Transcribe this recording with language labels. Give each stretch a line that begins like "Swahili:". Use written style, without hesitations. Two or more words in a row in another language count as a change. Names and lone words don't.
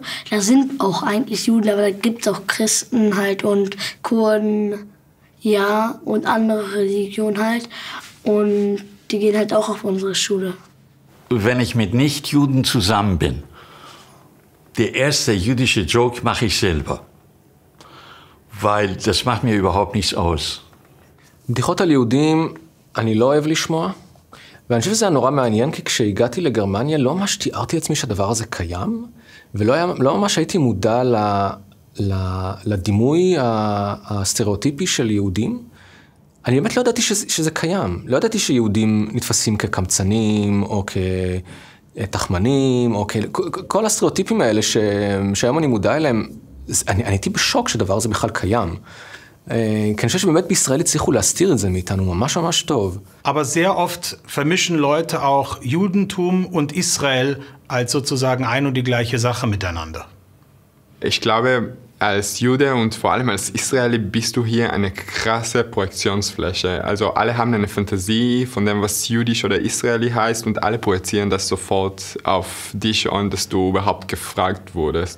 German: Da sind auch eigentlich Juden, aber da gibt es auch Christen halt und Kurden, ja, und andere Religionen halt. Und die gehen halt auch auf unsere Schule. Wenn ich mit Nichtjuden zusammen bin, der erste jüdische Joke mache ich selber. weil das macht mir überhaupt nichts aus.
Hebrew: בדיחות על יהודים אני לא אוהב לשמוע, ואני חושב שזה היה נורא מעניין, כי כשהגעתי לגרמניה לא ממש תיארתי לעצמי שהדבר הזה קיים, ולא ממש הייתי מודע לדימוי הסטריאוטיפי של יהודים. אני באמת לא ידעתי שזה קיים. לא ידעתי שיהודים נתפסים כקמצנים, או כתחמנים, או כל הסטריאוטיפים האלה שהיום אני מודע אליהם, אני הייתי בשוק שדבר הזה בכלל קיים. כי אני חושב שבאמת בישראל הצליחו להסתיר את זה מאיתנו ממש ממש טוב.
German: Aber sehr oft vermischen Leute auch Judentum und Israel als sozusagen ein und die gleiche Sache miteinander. Ich glaube, als Jude und vor allem als Israeli bist du hier eine krasse Projektionsfläche. Also alle haben eine Fantasie von dem, was jüdisch oder Israeli heißt, und alle projizieren das sofort auf dich, ohne dass du überhaupt gefragt wurdest.